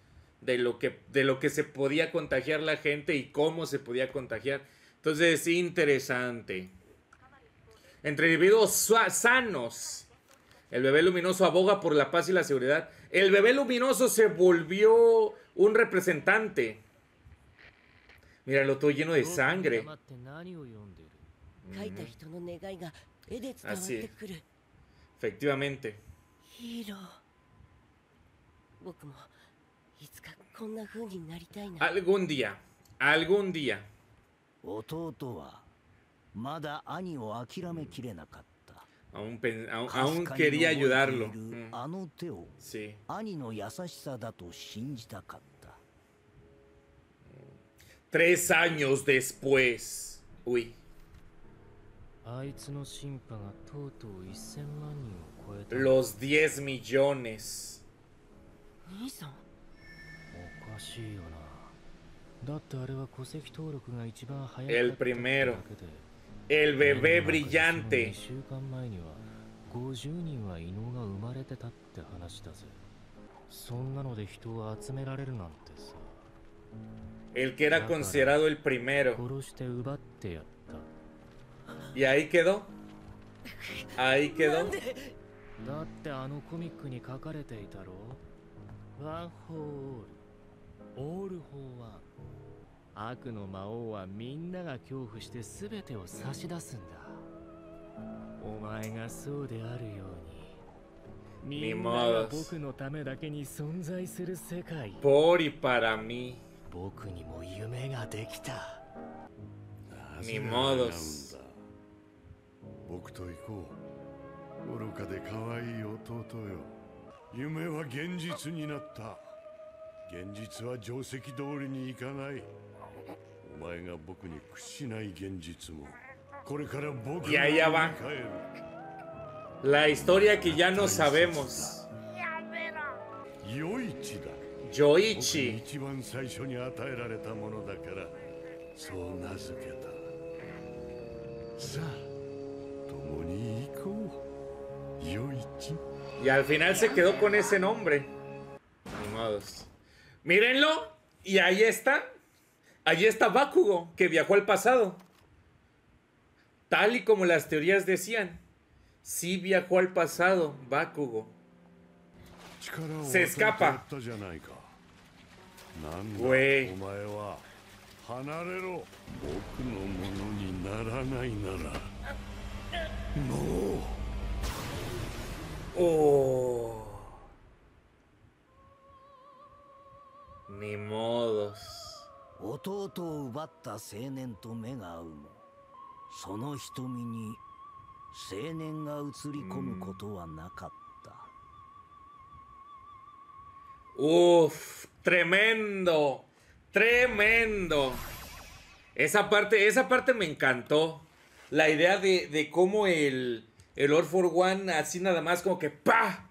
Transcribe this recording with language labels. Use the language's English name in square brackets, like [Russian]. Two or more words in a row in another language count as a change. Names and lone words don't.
[Spanish] De lo que se podía contagiar la gente y cómo se podía contagiar. Entonces, interesante. Entre individuos sanos, el bebé luminoso aboga por la paz y la seguridad. El bebé luminoso se volvió un representante. Míralo, todo lleno de sangre. [Japanese] 書いた人の願いが絵で伝わってくる。 [Spanish] Efectivamente. [Japanese] ヒーロー。僕もいつかこんな風になりたいな。 [Spanish] Algún día, algún día. [Japanese] 弟はまだ兄を諦めきれなかった。 [Spanish] Aún quería ayudarlo. [Japanese] あの手を [Spanish] Sí. [Japanese] 兄の優しさだと信じたかった。 [Spanish] 3 años después. Uy. [Japanese] あいつの審判がとうとう1000万人を超えた。 [Spanish] Los 10 millones. [Japanese] 兄さん。おかしいよな。だってあれは戸籍登録が一番早かった [Spanish] El primero. El bebé brillante. [Japanese] 2 週間前には50人は異能が生まれてたって話だぜ。そんなので人を集められるなんてさ。 [Spanish] El que era considerado el primero. [Japanese] 殺して奪ってやった。 [Spanish] Y ahí quedó. Ahí quedó. [Japanese] だってあのコミックに書かれていたろ。ワンフォーオール、オールフォーワン。悪の魔王はみんなが恐怖して全てを差し出すんだ。お前がそうであるように、みんなが僕のためだけに存在する世界。 [Spanish] Por y para mí. [Japanese] 僕にも夢ができた。 [Spanish] Ni modos. [Japanese] 僕と行こう。愚かで可愛い弟よ。夢は現実になった。現実は定石通りにいかない。お前が僕に屈しない現実も、これから僕が [Spanish] Y allá va. La historia que ya no sabemos. [Japanese] ヨイチだ。 Yoichi. 一番最初に与えられたものだから、そう名付けた。さあ、共に行こう。ヨイチ。 [Spanish] Y al final se quedó con ese nombre. Ni modos. Mírenlo. Y ahí está. Allí está Bakugo, que viajó al pasado. Tal y como las teorías decían. Sí viajó al pasado, Bakugo. Se escapa. Güey. [Japanese] 離れろ。僕のものにならないなら。もう。 [Spanish] Oh. Ni modos. [Japanese] 弟を奪った青年と目が合うも、その瞳に青年が映り込むことはなかった。 [Spanish] Uf, tremendo, tremendo. Esa parte me encantó. La idea de cómo el All for One así nada más como que ¡pah!